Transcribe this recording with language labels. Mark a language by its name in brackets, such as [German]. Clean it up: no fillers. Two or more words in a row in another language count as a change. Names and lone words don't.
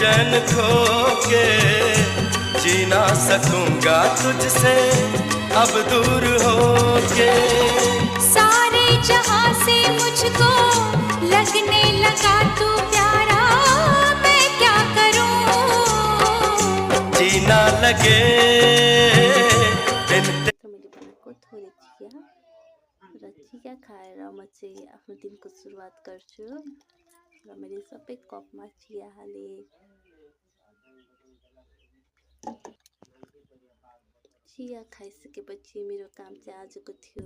[Hindi] चैन खो के जी ना सकूंगा तुझसे अब दूर होके। सारे जहां से मुझको लगने लगा तू प्यारा, मैं क्या करूं? जीना लगे बिन [Nepali] मैले बनाएको थोरै चिया र चिया खाएर म चाहिँ आफ्नो दिनको सुरुवात गर्छु र मैले सबै कपमा चिया हालेँ। चिया खाइसकेपछि मेरो काम चाहिँ आजको थियो